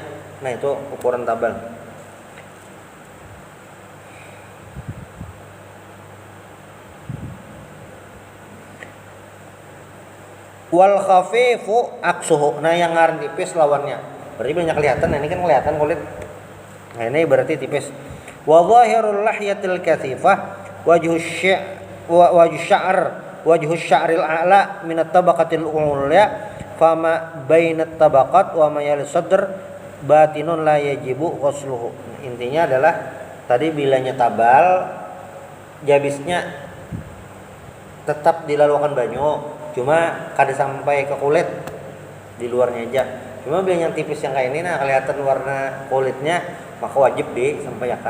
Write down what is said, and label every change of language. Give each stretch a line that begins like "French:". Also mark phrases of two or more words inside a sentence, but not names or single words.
Banjar: Nah, itu ukuran tabal.
Arabic: والخفيف عكسه.
Banjar: Nah, yang ngaran tipis lawannya. Berarti banyak kelihatan. Nah, ini kan kelihatan kulit. Nah, ini berarti tipis.
Arabic: وظاهر اللحية الكثيفة وجه الشعر الأعلى من الطبقة العليا فما بين الطبقات وما يلي صدر باطن لا يجب غسله.
Banjar: Intinya adalah tadi bilanya tabal, jabisnya tetap dilalukan banyu. Cuma kada sampai ke kulit, di luarnya aja. Cuma bila yang tipis yang kayak ini, nah kelihatan warna kulitnya, maka wajib disampaikan.